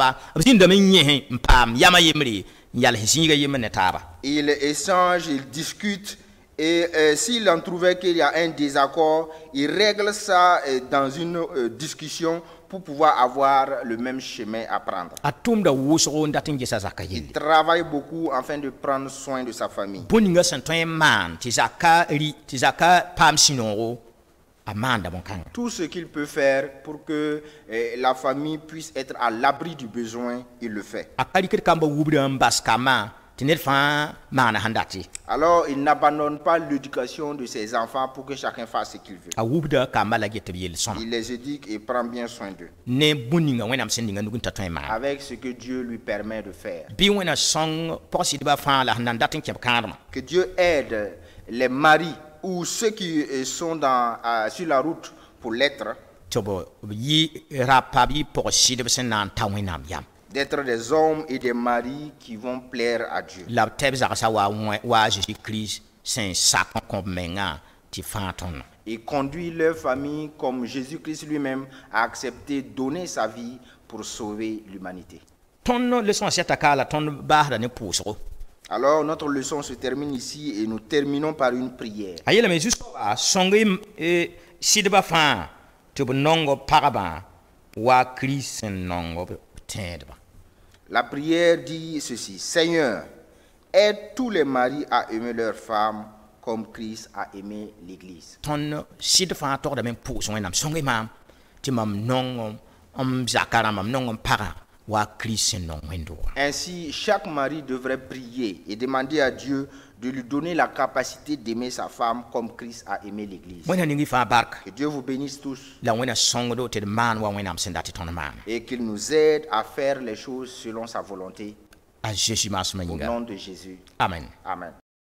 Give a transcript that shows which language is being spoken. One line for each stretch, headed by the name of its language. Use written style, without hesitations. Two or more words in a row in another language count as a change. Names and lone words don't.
French: Il échange, il discute Et s'il en trouvait qu'il y a un désaccord, il règle ça dans une discussion pour pouvoir avoir le même chemin à prendre.
Mossi: a tʋʋmda wʋsgo n dat n gesa zaka
French: Il
Mossi: yelle
French: travaille beaucoup afin de prendre soin de sa famille.
Mossi: bõn ninga sẽn tõe n maan tɩ zaka paam sũ-noogo a maanda bõn-kãngã
French: Tout ce qu'il peut faire pour que la famille puisse être à l'abri du besoin, il le fait.
Mossi: a ka rɩkd kambã wubdã n bas kambã tɩ ned fãa maana sẽn dat ye
French: Alors, il n'abandonne pas l'éducation de ses enfants pour que chacun fasse ce qu'il veut.
Mossi: a wubda kambã la get b yell sõma
French: Il les éduque et prend bien soin d'eux,
Mossi: ne bũmb ninga wẽnnaam sẽn ninga nug n ta tõe n maan
French: avec ce que Dieu lui permet de faire.
Mossi: bɩ wẽna sõng pʋg-sɩdbã fãa la sẽn na n dat n kẽb kãadmã
French: Que Dieu aide les maris ou ceux qui sont sur la route pour l'être,
Mossi: tɩ b yɩ rapa bɩ pʋg-sɩdb sẽn na n ta wẽnnaam yam
French: d'être des hommes et des maris qui vont plaire à Dieu.
Mossi: la b tɛb zagsa wa Jésus-Christ sẽn sak n kõ b mengã tɩ fãa tõndã
French: Et conduire leur famille comme Jésus-Christ lui-même a accepté de donner sa vie pour sauver l'humanité.
Mossi: tõnd leçon sɛta ka la tõnd baasda ne pʋʋsgo
French: Alors notre leçon se termine ici et nous terminons par une prière.
Mossi: a yeelame zu-soaba sõng sɩdbã fãa tɩ b nongo pagbã wa Kirist sẽn nongo b tẽedbã
French: La prière dit ceci: Seigneur, aide tous les maris à aimer leurs femmes comme Christ a aimé l'Église.
Mossi: tõnd sɩd fãa togdame n pʋʋs wẽnnaam sõng-y maam tɩ mam nong m zaka rãmba m nong n pagã wa Kirist sẽn nong wẽnd-doogã
French: Ainsi, chaque mari devrait prier et demander à Dieu de lui donner la capacité d'aimer sa femme comme Christ a aimé l'Église.
Mossi: wẽnna ning y fãa barka
French: Que Dieu vous bénisse tous
Mossi: la wẽna sõngdo tɩ d maan wa wẽnnaam sẽn dat tɩ tõnd maana
French: et qu'il nous aide à faire les choses selon sa volonté.
Mossi: a Jésus maasmã
French: Au
Mossi: yĩnga
French: nom de Jésus.
Mossi: amen
French: Amen.